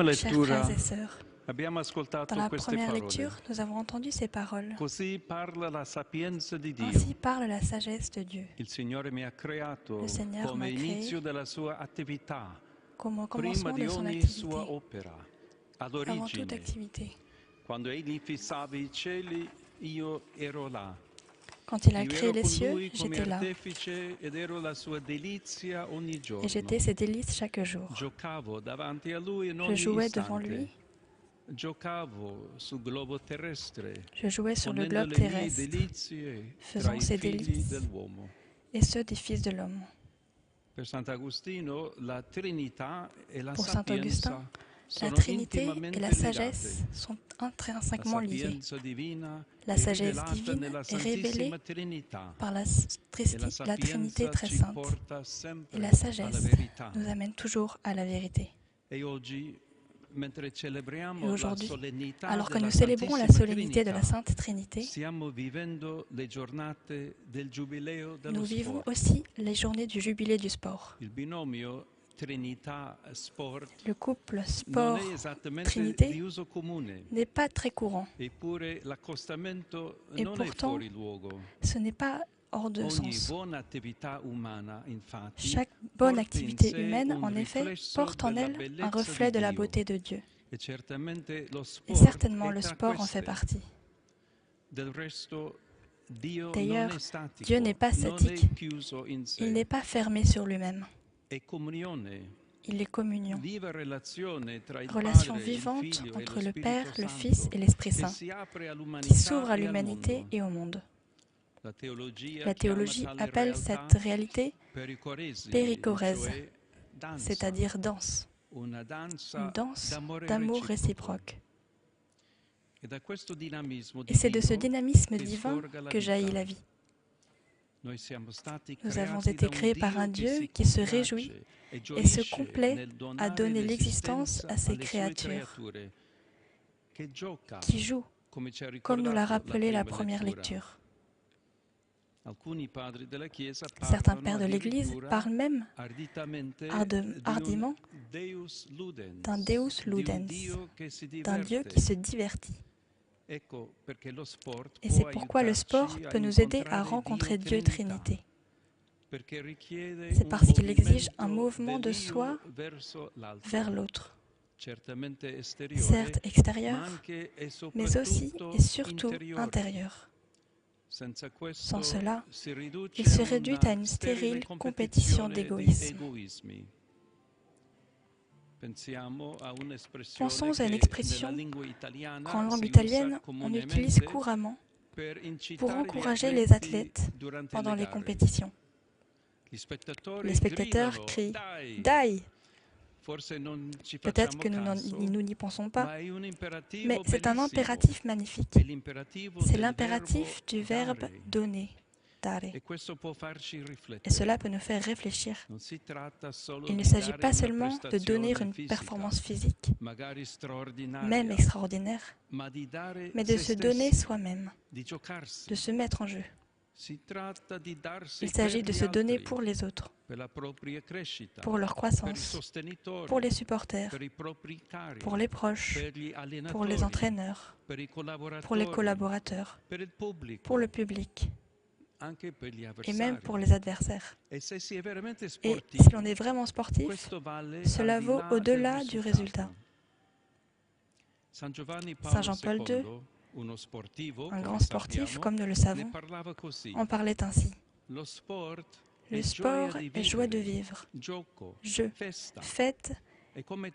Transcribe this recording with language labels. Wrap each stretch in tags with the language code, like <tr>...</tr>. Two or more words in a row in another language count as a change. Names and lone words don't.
<fr>Chers</fr> <it>lettura</it> <fr>frères et sœurs,</fr> <it>abbiamo ascoltato</it> <fr>dans la</fr> <it>queste</it> <fr>première</fr> <it>parole.</it> <fr>lecture, nous avons entendu ces paroles.</fr> <it>Così parla la sapienza di Dio.</it> <fr>Ainsi parle la sagesse de Dieu.</fr> <it>Il Signore mi ha creato</it> <fr>Le Seigneur</fr> <it>come</it> <fr>m'a créé</fr> <it>inizio della sua attività,</it> <fr>comme au</fr> <it>prima</it> <fr>commencement</fr> <it>di</it> <fr>de son</fr> <it>ogni</it> <fr>activité,</fr> <it>sua opera.</it> <fr>avant toute</fr> <it>All'origine,</it> <fr>activité.</fr> <it>quando Egli fissava i cieli, io ero là.</it> <fr>Quand il a</fr> <it>Io</it> <fr>créé</fr> <it>ero</it> <fr>les</fr> <it>con</it> <fr>cieux,</fr> <it>Lui come</it> <fr>j'étais là.</fr> <it>artefice ed ero la sua delizia ogni giorno.</it> <fr>Et j'étais ses délices chaque jour.</fr> <it>Giocavo davanti a Lui in</it> <fr>Je</fr> <it>ogni</it> <fr>jouais devant</fr> <it>istante.</it> <fr>lui</fr> <it>giocavo sul globo terrestre,</it> <fr>Je jouais sur le</fr> <it>ponendo</it> <fr>globe</fr> <it>le mie</it> <fr>terrestre,</fr> <it>delizie tra</it> <fr>faisant</fr> <it>i</it> <fr>ses</fr> <it>figli</it> <fr>délices</fr> <it>dell'uomo.</it> <fr>et ceux des fils de l'homme.</fr> <it>Per Sant'Agostino la Trinità e la</it> <fr>Pour saint Augustin,</fr> <it>sapienza</it> <fr>la</fr> <it>sono</it> <fr>Trinité et</fr> <it>intimamente</it> <fr>la</fr> <it>legate.</it> <fr>sagesse sont</fr> <it>La</it> <fr>intrinsèquement liées.</fr> <it>sapienza divina</it> <fr>La</fr> <it>è</it> <fr>sagesse</fr> <it>rivelata</it> <fr>divine</fr> <it>nella</it> <fr>est révélée</fr> <it>Santissima Trinità</it> <fr>par la</fr> <it>e</it> <fr>Trinité très</fr> <it>ci</it> <fr>sainte.</fr> <it>porta</it> <fr>Et</fr> <it>sempre</it> <fr>la</fr> <it>alla</it> <fr>sagesse</fr> <it>verità.</it> <fr>nous amène toujours à la vérité.</fr> <it>E oggi, mentre</it> <fr>Et</fr> <it>celebriamo la</it> <fr>aujourd'hui,</fr> <it>solennità</it> <fr>alors que</fr> <it>della</it> <fr>nous célébrons la</fr> <it>Santissima</it> <fr>solennité de la</fr> <it>Trinità,</it> <fr>Sainte Trinité,</fr> <it>stiamo vivendo le giornate del Giubileo dello</it> <fr>nous vivons</fr> <it>sport.</it> <fr>aussi les journées du jubilé du sport.</fr> <it>Il binomio Trinità-sport</it> <fr>Le couple</fr> <it>non è</it> <fr>sport-Trinité</fr> <it>esattamente di uso comune,</it> <fr>n'est pas très courant.</fr> <it>eppure l'accostamento</it> <fr>Et</fr> <it>non è</it> <fr>pourtant,</fr> <it>fuori luogo.</it> <fr>Ce n'est pas hors de</fr> <it>Ogni</it> <fr>sens.</fr> <it>buona attività umana, infatti,</it> <fr>Chaque bonne</fr> <it>porta in</it> <fr>activité</fr> <it>sé</it> <fr>humaine,</fr> <it>un</it> <fr>en effet,</fr> <it>riflesso</it> <fr>porte en</fr> <it>della</it> <fr>elle un</fr> <it>bellezza</it> <fr>reflet</fr> <it>di</it> <fr>de la</fr> <it>Dio.</it> <fr>beauté de Dieu.</fr> <it>E certamente lo</it> <fr>Et</fr> <it>sport</it> <fr>certainement</fr> <it>è</it> <fr>le</fr> <it>tra</it> <fr>sport en fait</fr> <it>queste.</it> <fr>partie.</fr> <it>Del resto, Dio</it> <fr>D'ailleurs,</fr> <it>non è statico,</it> <fr>Dieu n'est pas</fr> <it>non</it> <fr>statique.</fr> <it>è chiuso in sé.</it> <fr>Il n'est pas fermé sur lui-même.</fr> <it>È comunione,</it> <fr>Il est communion.</fr> <it>viva relazione tra il</it> <fr>Relation</fr> <it>Padre, il</it> <fr>vivante</fr> <it>Figlio e</it> <fr>entre</fr> <it>lo</it> <fr>le</fr> <it>Spirito</it> <fr>Père, le</fr> <it>Santo,</it> <fr>Fils et l'Esprit</fr> <it>che</it> <fr>Saint,</fr> <it>si apre</it> <fr>qui</fr> <it>all'umanità</it> <fr>s'ouvre à</fr> <it>e al</it> <fr>l'humanité</fr> <it>mondo.</it> <fr>et au monde. La théologie La théologie</fr> <it>chiama tale</it> <fr>appelle</fr> <it>realtà</it> <fr>cette réalité</fr> <it>pericoresi,</it> <fr>péricorèse,</fr> <it>cioè danza,</it> <fr>c'est-à-dire danse,</fr> <it>una danza</it> <fr>une danse</fr> <it>d'amore</it> <fr>d'amour</fr> <it>reciproco.</it> <fr>réciproque.</fr> <it>E da questo dinamismo</it> <fr>Et c'est de ce</fr> <it>divino</it> <fr>dynamisme</fr> <it>che</it> <fr>divin</fr> <it>sforga la</it> <fr>que jaillit</fr> <it>vita.</it> <fr>la vie.</fr> <it>Noi siamo stati</it> <fr>Nous avons</fr> <it>creati</it> <fr>été</fr> <it>da un</it> <fr>créés par</fr> <it>Dio</it> <fr>un</fr> <it>che</it> <fr>Dieu</fr> <it>si</it> <fr>qui se</fr> <it>compiace</it> <fr>réjouit</fr> <it>e</it> <fr>et se</fr> <it>gioisce</it> <fr>complaît</fr> <it>nel</it> <fr>à</fr> <it>donare</it> <fr>donner l'existence</fr> <it>l'esistenza</it> <fr>à ses</fr> <it>alle sue</it> <fr>créatures,</fr> <it>creature, che gioca,</it> <fr>qui joue,</fr> <it>come ci ha</it> <fr>comme nous l'a</fr> <it>ricordato</it> <fr>rappelé la</fr> <it>prima</it> <fr>première</fr> <it>lettura.</it> <fr>lecture.</fr> <it>Alcuni padri della Chiesa</it> <fr>Certains</fr> <it>parlano</it> <fr>pères de l'Église</fr> <it>addirittura</it> <fr>parlent même</fr> <it>arditamente</it> <fr>hardiment</fr> <la>Deus ludens,</la> <fr>d'un Deus</fr> <it>di un</it> <fr>ludens,</fr> <it>Dio che si</it> <fr>d'un Dieu</fr> <it>diverte.</it> <fr>qui se divertit.</fr> <it>Ecco perché lo sport</it> <fr>Et</fr> <it>può</it> <fr>c'est pourquoi le sport</fr> <it>aiutarci a</it> <fr>peut nous aider à</fr> <it>incontrare</it> <fr>rencontrer</fr> <it>Dio</it> <fr>Dieu</fr> <it>Trinità,</it> <fr>Trinité.</fr> <it>perché richiede</it> <fr>C'est</fr> <it>un</it> <fr>parce qu'il exige un</fr> <it>movimento</it> <fr>mouvement de</fr> <it>dell'io</it> <fr>soi</fr> <it>verso l'altro,</it> <fr>vers l'autre,</fr> <it>certamente esteriore,</it> <fr>certes</fr> <it>ma</it> <fr>extérieur,</fr> <it>anche e</it> <fr>mais aussi</fr> <it>soprattutto</it> <fr>et surtout</fr> <it>interiore.</it> <fr>intérieur.</fr> <it>Senza questo</it> <fr>Sans cela,</fr> <it>si riduce</it> <fr>il se</fr> <it>a</it> <fr>réduit</fr> <it>una</it> <fr>à une stérile</fr> <it>sterile</it> <fr>compétition</fr> <it>competizione di</it> <fr>d'égoïsme.</fr> <it>egoismi. Pensiamo a un'espressione</it> <fr>Pensons à une</fr> <it>che</it> <fr>expression</fr> <it>nella lingua italiana</it> <fr>qu'en langue</fr> <it>si</it> <fr>italienne,</fr> <it>usa</it> <fr>on utilise</fr> <it>comunemente</it> <fr>couramment</fr> <it>per incitare</it> <fr>pour</fr> <it>gli</it> <fr>encourager les athlètes</fr> <it>durante</it> <fr>pendant</fr> <it>le</it> <fr>les</fr> <it>gare.</it> <fr>compétitions.</fr> <it>Gli spettatori</it> <fr>Les spectateurs</fr> <it>gridano,</it> <fr>crient</fr> <it>"Dai!"</it> <fr>« Dai !»</fr> <it>Forse non ci</it> <fr>Peut-être</fr> <it>facciamo</it> <fr>que</fr> <it>caso,</it> <fr>nous n'y pensons</fr> <it>ma</it> <fr>pas,</fr> <it>è un imperativo</it> <fr>mais c'est un</fr> <it>bellissimo.</it> <fr>impératif magnifique.</fr> <it>È l'imperativo</it> <fr>C'est</fr> <it>del</it> <fr>l'impératif</fr> <it>verbo</it> <fr>du verbe</fr> <it>dare.</it> <fr>donner,</fr> <it>dare. E questo può farci</it> <fr>Et</fr> <it>riflettere.</it> <fr>cela peut nous faire réfléchir.</fr> <it>Non si tratta solo</it> <fr>Il ne</fr> <it>di</it> <fr>s'agit</fr> <it>dare</it> <fr>pas</fr> <it>una</it> <fr>seulement de donner</fr> <it>prestazione</it> <fr>une</fr> <it>fisica,</it> <fr>performance physique,</fr> <it>magari straordinaria,</it> <fr>même extraordinaire,</fr> <it>ma di dare</it> <fr>mais de</fr> <it>se</it> <fr>se donner</fr> <it>stessi,</it> <fr>soi-même,</fr> <it>di giocarsi.</it> <fr>de se mettre en jeu.</fr> <it>Si tratta di darsi</it> <fr>Il s'agit</fr> <it>per</it> <fr>de</fr> <it>gli</it> <fr>se donner</fr> <it>altri,</it> <fr>pour les autres,</fr> <it>per la propria crescita,</it> <fr>pour leur</fr> <it>per i</it> <fr>croissance,</fr> <it>sostenitori,</it> <fr>pour les supporters,</fr> <it>per i propri cari,</it> <fr>pour les proches,</fr> <it>per gli</it> <fr>pour</fr> <it>allenatori,</it> <fr>les entraîneurs,</fr> <it>per i collaboratori,</it> <fr>pour les collaborateurs,</fr> <it>per il pubblico,</it> <fr>pour le public</fr> <it>anche per gli</it> <fr>et</fr> <it>avversari.</it> <fr>même pour les adversaires.</fr> <it>E se si è veramente</it> <fr>Et</fr> <it>sportivo,</it> <fr>si l'on est vraiment sportif,</fr> <it>questo vale</it> <fr>cela</fr> <it>al di</it> <fr>vaut</fr> <it>là</it> <fr>au-delà</fr> <it>del</it> <fr>du</fr> <it>risultato.</it> <fr>résultat.</fr> <it>Saint Giovanni</it> <fr>Saint</fr> <it>Paolo</it> <fr>Jean-Paul II,</fr> <it>II, uno sportivo,</it> <fr>un</fr> <it>come</it> <fr>grand sportif,</fr> <it>sappiamo,</it> <fr>comme nous le</fr> <it>ne</it> <fr>savons,</fr> <it>parlava così.</it> <fr>en parlait ainsi.</fr> <it>Lo sport</it> <fr>Le</fr> <it>è</it> <fr>sport</fr> <it>gioia di</it> <fr>est joie de</fr> <it>vivere,</it> <fr>vivre,</fr> <it>gioco,</it> <fr>jeu,</fr> <it>festa,</it> <fr>fête,</fr> <it>e come</it>